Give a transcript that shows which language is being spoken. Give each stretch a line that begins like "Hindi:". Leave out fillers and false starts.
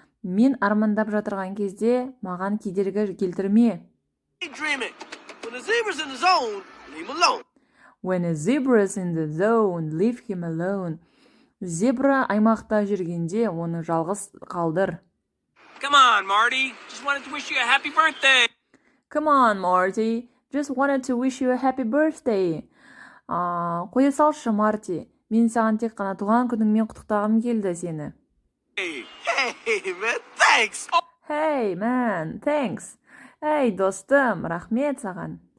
Kazakh: Мен армандап жатырған кезде маған кедергі келтірме.
English: daydreaming. When the zebra's in the zone, leave him alone. When a zebra's in the zone, leave him alone.
Kazakh: Зебра аймақта жүргенде оны жалғыз қалдыр.
English: Come on, Marty. Just wanted to wish you a happy birthday. Come on, Marty. Just wanted to wish you a happy birthday.
Kazakh: Қоя салшы, Марти. Мен саған тек қана туған күніңмен құттықтағым келді сені.
English: Hey, man, thanks. Hey, man, thanks.
Kazakh: Hey, достым, рахмет саған.